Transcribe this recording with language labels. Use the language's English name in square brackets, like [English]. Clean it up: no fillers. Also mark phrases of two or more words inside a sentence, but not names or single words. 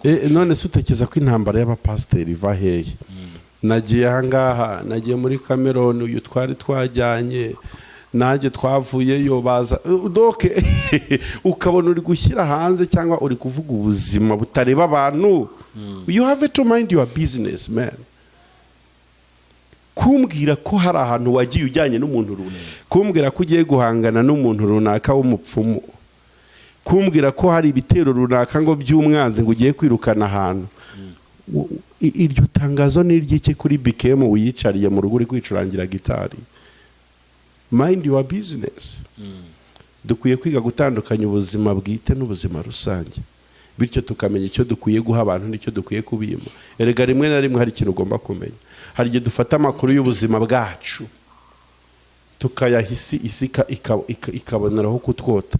[Kinyarwanda] none se utekereza ko intambara y'abapasiteri iva hehe? Nagiye ahangaha, nagiye muri Cameroon, uyu twari twajyanye nanjye twavuyeyo baza doke ukabona uri gushyira hanze cyangwa uri kuvuga ubuzima butareba abantu. [English] You have to mind your business, man. [Kinyarwanda] Kumbwira ko hari ahantu wagiye ujyanye n'umuntu runaka, kumbwira ko ugiye guhangana n'umuntu runaka w'umupfumu, kumbwira ko hari ibitero runaka ngo by'umwanzi ngo ugiye kwirukana ahantu. Iryo tangazo ni iry'iki kuri BKM uyicariye mu rugo uri kwicurangira gitari? [English] Mind your business. [Kinyarwanda] Dukwiye kwiga gutandukanya ubuzima bwite n'ubuzima rusange, bityo tukamenya icyo dukwiye guha abantu n'icyo dukwiye kubima. Erega rimwe na rimwe hari ikintu ugomba kumenya, hari igihe dufata amakuru y'ubuzima bwacu tukayahisi ikaboneraho kutwota.